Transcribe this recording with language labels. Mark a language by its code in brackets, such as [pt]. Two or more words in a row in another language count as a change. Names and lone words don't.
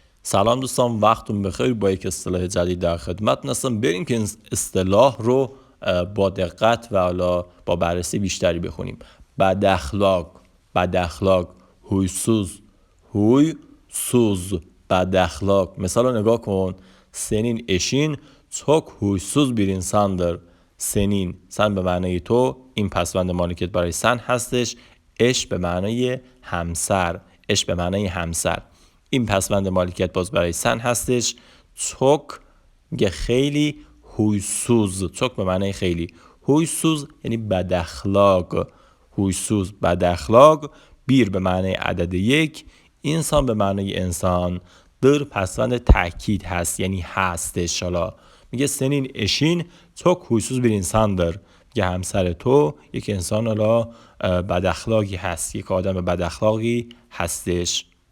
[fa] سلام دوستان، وقتتون بخیر. با یک اصطلاح جدید در خدمت هستم. بریم که این اصطلاح رو با دقت و حالا با بررسی بیشتری بخونیم. بد اخلاق، huysuz. بد اخلاق. مثال رو نگاه کن. [tr] Senin eşin çok huysuz bir insandır. [fa] Senin، سن به معنی تو، این پسوند مالکیت برای سن هستش. اش به معنی همسر. این پسوند مالکیت باز برای سن هستش. چوک میگه خیلی. هویسوز، چوک به معنی خیلی. هویسوز یعنی بد اخلاق. بیر به معنی عدد یک. انسان به معنی انسان. در پسوند تأکید هست، یعنی هستش. حالا میگه [tr] Senin eşin çok huysuz bir insandır. [fa] میگه همسر تو یک انسان حالا بد اخلاقی هست، یک آدم بد اخلاقی هستش.